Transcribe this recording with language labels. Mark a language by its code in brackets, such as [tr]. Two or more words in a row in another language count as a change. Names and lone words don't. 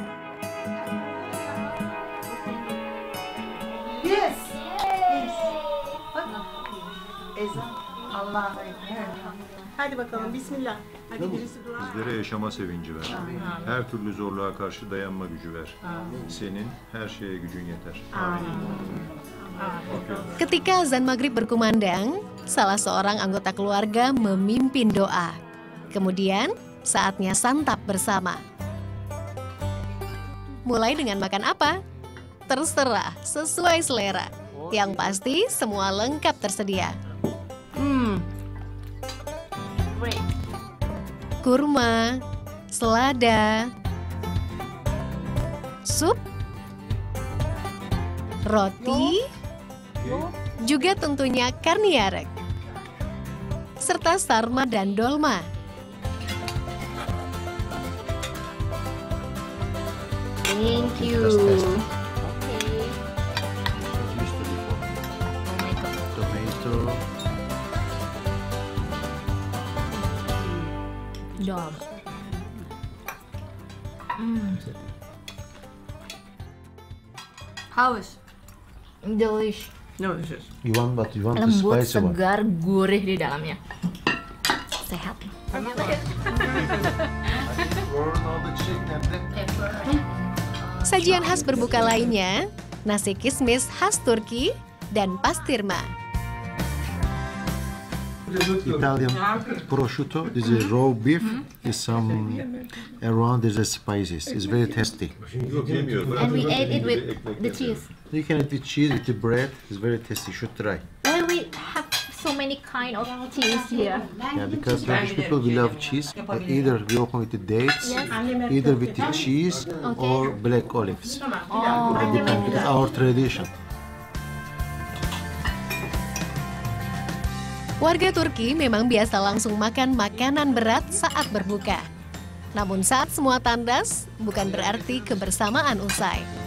[en] Yes. [tr] Ezan. Allah'a emanet. Hadi bakalım. Bismillah. Hadi birisi dua. Bizlere yaşama sevinci ver. Her türlü zorluğa karşı dayanma gücü ver. Senin her şeye gücün yeter. [id] Ketika azan maghrib berkumandang, salah seorang anggota keluarga memimpin doa. Kemudian, saatnya santap bersama. Mulai dengan makan apa? Terserah, sesuai selera. Yang pasti, semua lengkap tersedia. Kurma, selada, sup, roti, juga tentunya karniarek, serta sarma dan dolma. [en] Thank you. Tomato. Dom. [id] Haus. [en] Delish. Delicious. You want the [id] Lembut, [en] spicy one? [id] segar, gurih di dalamnya. Sehat. Sajian khas berbuka lainnya, nasi kismis khas Turki dan pastirma. [en] Italian prosciutto. This is raw beef. Is some around. There's a spices. It's very tasty. And we ate it with the cheese. You can eat with cheese, with the bread. It's very tasty. You should try. Why we have so many kind of cheese here? Yeah, because Turkish people we love cheese. Either we open with the dates, either with the cheese or black olives. Oh, It depends. It's our tradition. [id] Warga Turki memang biasa langsung makan makanan berat saat berbuka. Namun saat semua tandas, bukan berarti kebersamaan usai.